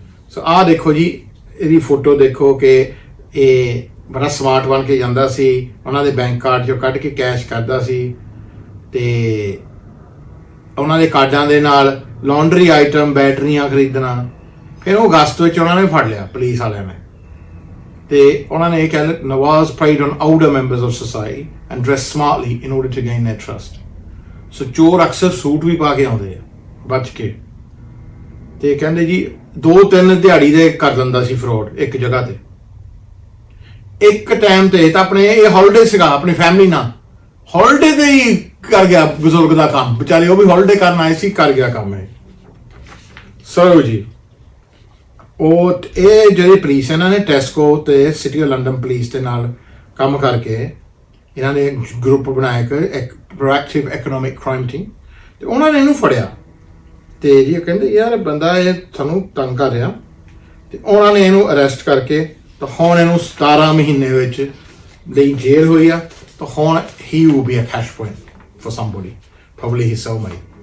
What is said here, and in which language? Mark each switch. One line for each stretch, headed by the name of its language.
Punjabi: ਸੋ ਆਹ ਦੇਖੋ ਜੀ, ਇਹਦੀ ਫੋਟੋ ਦੇਖੋ ਕਿ ਇਹ ਬੜਾ ਸਮਾਰਟ ਬਣ ਕੇ ਜਾਂਦਾ ਸੀ। ਉਹਨਾਂ ਦੇ ਬੈਂਕ ਕਾਰਡ 'ਚੋਂ ਕੱਢ ਕੇ ਕੈਸ਼ ਕਰਦਾ ਸੀ ਤੇ ਉਹਨਾਂ ਦੇ ਕਾਰਡਾਂ ਦੇ ਨਾਲ ਲਾਂਡਰੀ ਆਈਟਮ, ਬੈਟਰੀਆਂ ਖਰੀਦਣਾ। ਫਿਰ ਉਹ ਅਗਸਤ ਵਿੱਚ ਉਹਨਾਂ ਨੇ ਫੜ ਲਿਆ ਪੁਲਿਸ ਵਾਲਿਆਂ ਨੇ। ਤੇ ਉਹਨਾਂ ਨੇ ਇਹ ਕਿਹਾ
English: Nawaz preyed on older members of society and dressed smartly in order to gain their trust.
Punjabi: ਸੋ ਚੋਰ ਅਕਸਰ ਸੂਟ ਵੀ ਪਾ ਕੇ ਆਉਂਦੇ ਆ ਬਚ ਕੇ। ਤੇ ਕਹਿੰਦੇ ਜੀ 2-3 ਦਿਹਾੜੀ ਦੇ ਕਰ ਦਿੰਦਾ ਸੀ ਫਰੋਡ ਇੱਕ ਜਗ੍ਹਾ ਤੇ। ਇੱਕ ਟਾਈਮ ਤੇ ਤਾਂ ਆਪਣੇ ਇਹ ਹੌਲੀਡੇ ਸੀਗਾ, ਆਪਣੀ ਫੈਮਿਲੀ ਨਾਲ ਹੌਲੀਡੇ ਤੇ ਹੀ ਕਰ ਗਿਆ ਬਜ਼ੁਰਗ ਦਾ ਕੰਮ। ਵਿਚਾਰੇ ਉਹ ਵੀ ਹੌਲੀਡੇ ਕਰਨ ਆਏ ਸੀ, ਕਰ ਗਿਆ ਕੰਮ ਇਹ। ਸੋ ਜੀ ਉਹ ਇਹ ਜਿਹੜੇ ਪੁਲਿਸ ਇਹਨਾਂ ਨੇ ਟੈਸਕੋ ਤੇ ਸਿਟੀ ਆਫ ਲੰਡਨ ਪੁਲਿਸ ਦੇ ਨਾਲ ਕੰਮ ਕਰਕੇ ਇਹਨਾਂ ਨੇ ਗਰੁੱਪ ਬਣਾਇਆ ਇੱਕ ਪ੍ਰੋਐਕਟਿਵ ਇਕਨੋਮਿਕ ਕ੍ਰਾਈਮ ਟੀਮ। ਤੇ ਉਹਨਾਂ ਨੇ ਇਹਨੂੰ ਫੜਿਆ ਤੇ ਜੀ ਕਹਿੰਦੇ ਯਾਰ ਬੰਦਾ ਇਹ ਤੁਹਾਨੂੰ ਤੰਗ ਕਰ ਰਿਹਾ। ਤੇ ਉਹਨਾਂ ਨੇ ਇਹਨੂੰ ਅਰੈਸਟ ਕਰਕੇ ਤਾਂ ਹੁਣ ਇਹਨੂੰ 17 ਮਹੀਨੇ ਵਿੱਚ ਲਈ ਜੇਲ੍ਹ ਹੋਈ ਆ। ਤਾਂ ਹੁਣ
English: he will be a cash point for somebody, probably his soulmate.